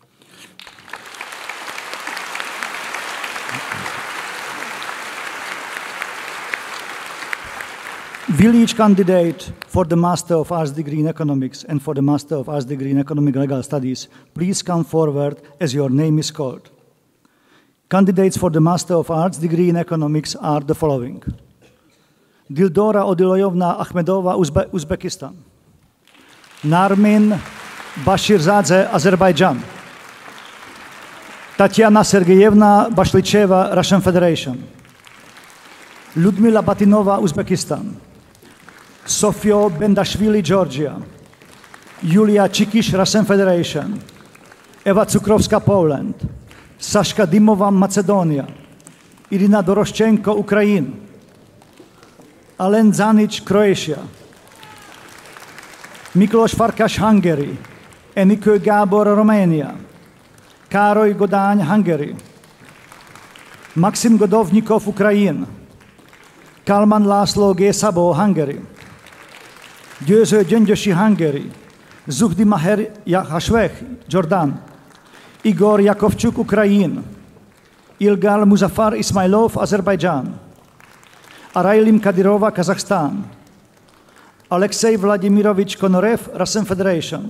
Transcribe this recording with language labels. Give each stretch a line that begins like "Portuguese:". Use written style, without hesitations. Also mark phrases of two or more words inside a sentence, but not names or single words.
English: Will each candidate for the Master of Arts degree in Economics and for the Master of Arts degree in Economic and Legal Studies please come forward as your name is called? Candidates for the Master of Arts degree in Economics are the following. Dildora Odilojovna Ahmedova, Uzbekistan. Narmin Bashirzadze, Azerbaijan. Tatiana Sergeyevna Bashlicheva, Russian Federation. Ludmila Batinova, Uzbekistan. Sofio Bendashvili, Georgia. Julia Chikish, Russian Federation. Eva Cukrovska, Poland. Sashka Dimova, Macedonia. Irina Doroshchenko, Ukraine. Alen Zanic, Croatia. Miklos Farkas, Hungary. Enikő Gábor, Romania. Károly Godány, Hungary. Maxim Godovnikov, Ukraine. Kalman László G. Szabó, Hungary. Győző Gyöngyösi, Hungary. Zuhdi Maher Hashvech, Jordan. Igor Yakovchuk, Ukraine. Ilgar Muzaffar Ismailov, Azerbaijan. Arailim Kadyrova, Kazakhstan. Alexei Vladimirovich Konorev, Russian Federation.